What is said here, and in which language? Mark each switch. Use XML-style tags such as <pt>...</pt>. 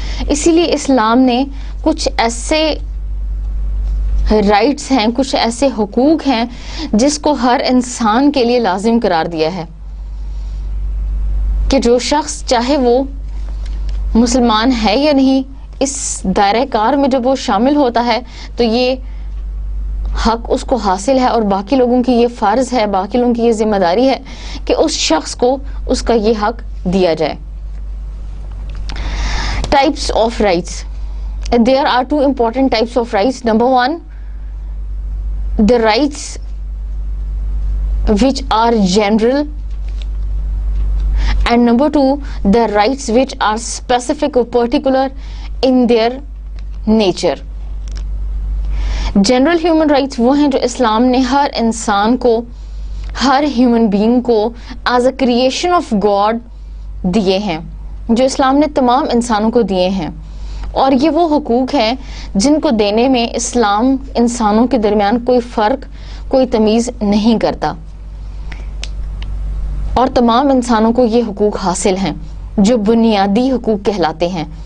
<ur>اسی لیے اسلام نے کچھ ایسے رائٹس ہیں، کچھ ایسے حقوق ہیں جس کو ہر انسان کے لیے لازم قرار دیا ہے کہ جو شخص چاہے وہ مسلمان ہے یا نہیں، اس دائرہ کار میں جب وہ شامل ہوتا ہے تو یہ حق اس کو حاصل ہے، اور باقی لوگوں کی یہ فرض ہے، باقی لوگوں کی یہ ذمہ داری ہے کہ اس شخص کو اس کا یہ حق دیا جائے.</ur> <en>Types of rights. There are two important types of rights. Number one, the rights which are general, and number two, the rights which are specific or particular in their nature.</en> <ur>General human rights وہ ہیں جو اسلام نے ہر انسان کو، ہر human being کو</ur> <en>as a creation of God</en> <ur>دیے ہیں، جو اسلام نے تمام انسانوں کو دیے ہیں. اور یہ وہ حقوق ہیں جن کو دینے میں اسلام انسانوں کے درمیان کوئی فرق، کوئی تمیز نہیں کرتا، اور تمام انسانوں کو یہ حقوق حاصل ہیں جو بنیادی حقوق کہلاتے ہیں.</ur>